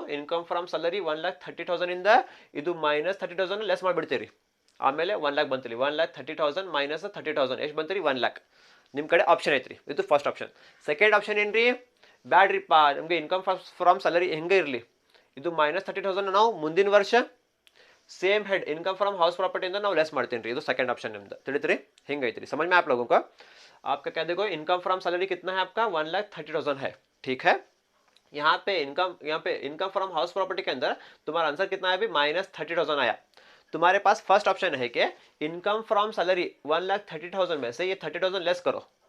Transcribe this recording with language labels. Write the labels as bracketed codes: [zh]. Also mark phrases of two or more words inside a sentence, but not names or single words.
[en] income from salary [kn] 1,30,000 ಇಂದ ಇದು ಮೈನಸ್ 30,000 ಲೆಸ್ ಮಾಡಿಬಿಡ್ತೀರಿ. ಆಮೇಲೆ 1,00,000 ಬಂತೀರಿ. 1,30,000 ಮೈನಸ್ 30,000 ಎಷ್ಟು ಬಂತೀರಿ? 1,00,000. ನಿಮ್ಮ ಕಡೆ ಆಪ್ಷನ್ ಐತ್ರಿ. ಇದು [en] first option. second option [kn] ಏನ್ರಿ? ಬ್ಯಾಡ್ರಿಪ್ಪ ನಮಗೆ [en] income from salary [kn] ಹೆಂಗೆ ಇರಲಿ, ಇದು ಮೈನಸ್ 30,000 ನಾವು ಮುಂದಿನ ವರ್ಷ [en] same head income from house property [kn] इंदा ನಾವು ಲೆಸ್ ಮಾಡ್ತೀನಿ ರೀ. ಇದು [en] second option [kn] ನಿಮ್ದು. ತಿಳಿದ್ರಿ? ಹಿಂಗೈತ್ರಿ. [hi] समझ में आप लोगों को? आपका क्या देखो [en] income from salary [hi] कितना है आपका? 1,30,000 है. ठीक है. यहाँ पे [en] income from house property [hi] के अंदर तुम्हारा आंसर कितना है? अभी -30,000 आया. तुम्हारे पास [en] first option [hi] है कि [en] income from salary [hi] 1,30,000 में से ये 30,000 लेस करो.